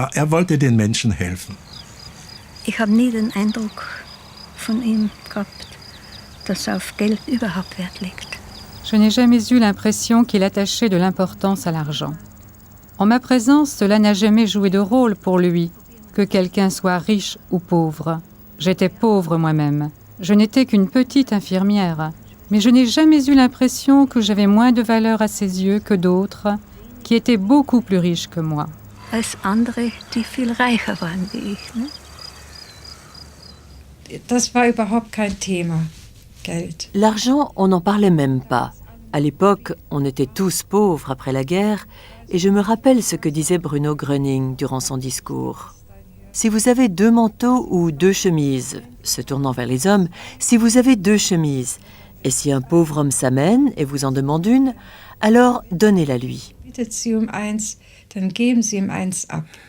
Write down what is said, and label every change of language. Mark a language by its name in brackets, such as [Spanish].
[German] wollte den Menschen helfen. Ich habe nie den Eindruck von ihm gehabt, dass auf Geld überhaupt Wert legt. [French] Je n'ai jamais eu l'impression qu'il attachait de l'importance à l'argent. En ma présence, cela n'a jamais joué de rôle pour lui, que quelqu'un soit riche ou pauvre. J'étais pauvre moi-même. Je n'étais qu'une petite infirmière. Mais je n'ai jamais eu l'impression que j'avais moins de valeur à ses yeux que d'autres, qui étaient beaucoup plus riches que moi. [German] Als andere, die viel reicher waren wie ich, ne? Das war überhaupt kein Thema, Geld. [French] L'argent, on n'en parlait même pas. À l'époque, on était tous pauvres après la guerre, et je me rappelle ce que disait Bruno Gröning durant son discours. Si vous avez 2 manteaux ou 2 chemises, se tournant vers les hommes, si vous avez 2 chemises, et si un pauvre homme s'amène et vous en demande une, alors donnez-la lui. [German] Bittet sie eins, dann geben sie ihm eins ab.